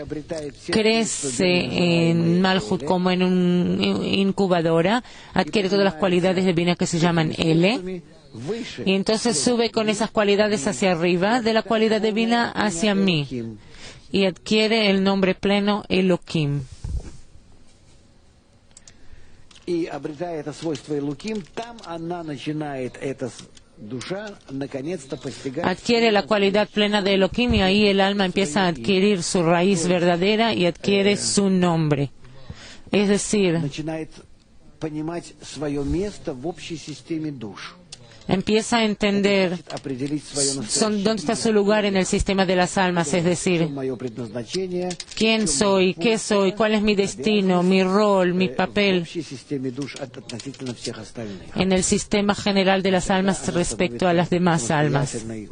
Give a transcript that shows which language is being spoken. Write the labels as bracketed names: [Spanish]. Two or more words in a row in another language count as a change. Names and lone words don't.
[Spanish] crece en Malhut como en una incubadora, adquiere todas las cualidades de Binah que se llaman L, y entonces sube con esas cualidades hacia arriba, de la cualidad de Binah hacia mí, y adquiere el nombre pleno Elohim. [Russian] И обретая это свойство Элуким, там она начинает это душа наконец-то постигать. [Spanish] Adquiere la cualidad plena de Elohim y ahí el alma empieza a adquirir su raíz verdadera y adquiere su nombre. Es decir, [Russian] начинает понимать свое место в общей системе душ. [Spanish] Empieza a entender dónde está su lugar en el sistema de las almas, es decir, quién soy, qué soy, cuál es mi destino, mi rol, mi papel en el sistema general de las almas respecto a las demás almas.